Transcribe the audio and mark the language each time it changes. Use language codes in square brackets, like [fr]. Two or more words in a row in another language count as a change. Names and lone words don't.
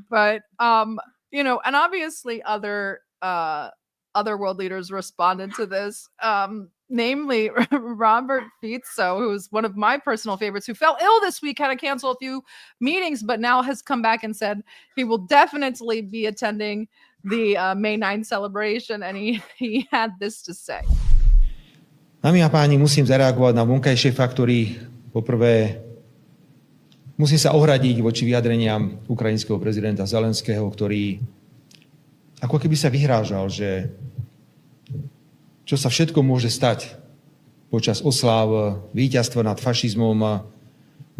[en] But and obviously other world leaders responded to this. Namely Robert Fico, who's one of my personal favorites, who fell ill this week, had to cancel a few meetings, but now has come back and said he will definitely be attending the May 9th celebration, and he had this to say. [sk] Dámy a páni, musím zareagovať na vonkajšie faktory. Poprvé, musím sa ohradiť voči vyjadreniam ukrajinského prezidenta Zelenského, ktorý ako keby sa vyhrážal, že čo sa všetko môže stať počas osláv víťazstva nad fašizmom 9.